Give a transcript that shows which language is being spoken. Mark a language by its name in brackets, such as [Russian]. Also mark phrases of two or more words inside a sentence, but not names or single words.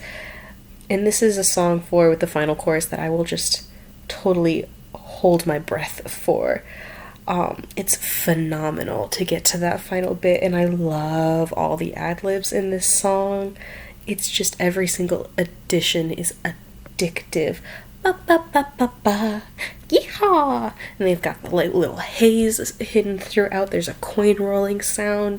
[English] And this is a song with the final chorus that I will just totally hold my breath for. It's phenomenal to get to that final bit, and I love all the ad-libs in this song. It's just every single addition is addictive. Ba ba ba ba ba, yeehaw! And they've got the little haze hidden throughout. There's a coin rolling sound.